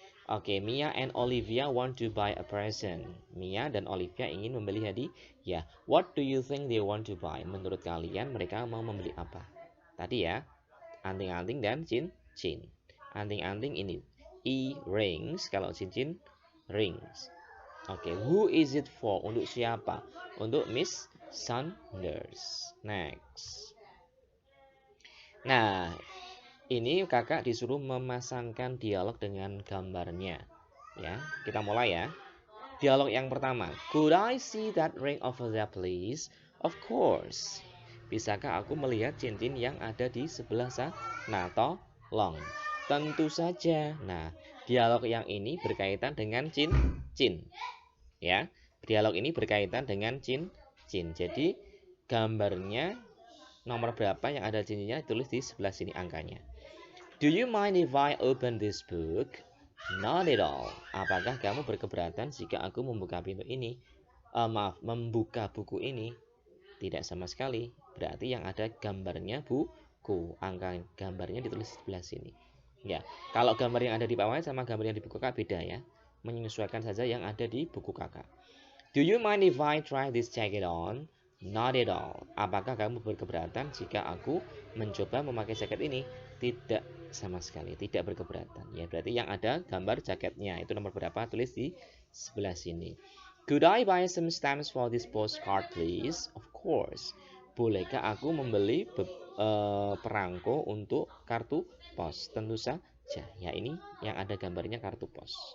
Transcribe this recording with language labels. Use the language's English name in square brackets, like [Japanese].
[English] Oke, Mia and Olivia want to buy a present. [Indonesian] Mia dan Olivia ingin membeli hadiah. [English] Ya, what do you think they want to buy? [Indonesian] Menurut kalian mereka mau membeli apa? Tadi ya, anting-anting dan cincin. Anting-anting ini earrings, kalau cincin rings. [English] Oke, who is it for? [Indonesian] Untuk siapa? Untuk Miss Saunders. [English] Next. [Indonesian] Nah, ini kakak disuruh memasangkan dialog dengan gambarnya. Ya, kita mulai ya. Dialog yang pertama. [English] Could I see that ring over there, please? Of course. [Indonesian] Bisakah aku melihat cincin yang ada di sebelah sana? Tolong. Tentu saja. Nah, dialog yang ini berkaitan dengan cincin. Ya, dialog ini berkaitan dengan cincin. Jadi, gambarnya nomor berapa yang ada cincinnya ditulis di sebelah sini angkanya. [English] Do you mind if I open this book? Not at all. [Indonesian] Apakah kamu berkeberatan jika aku membuka pintu ini? Membuka buku ini? Tidak sama sekali. Berarti yang ada gambarnya buku. Angka gambarnya ditulis di sebelah sini. Ya, kalau gambar yang ada di bawah sama gambar yang di buku kakak beda ya. Menyesuaikan saja yang ada di buku kakak. [English] Do you mind if I try this jacket on? Not at all. [Indonesian] Apakah kamu berkeberatan jika aku mencoba memakai jaket ini? Tidak sama sekali, tidak berkeberatan. Ya, berarti yang ada gambar jaketnya. Itu nomor berapa? Tulis di sebelah sini. [English] Could I buy some stamps for this postcard, please? Of course. [Indonesian] Bolehkah aku membeli perangko untuk kartu pos? Tentu saja. Ya, ini yang ada gambarnya kartu pos.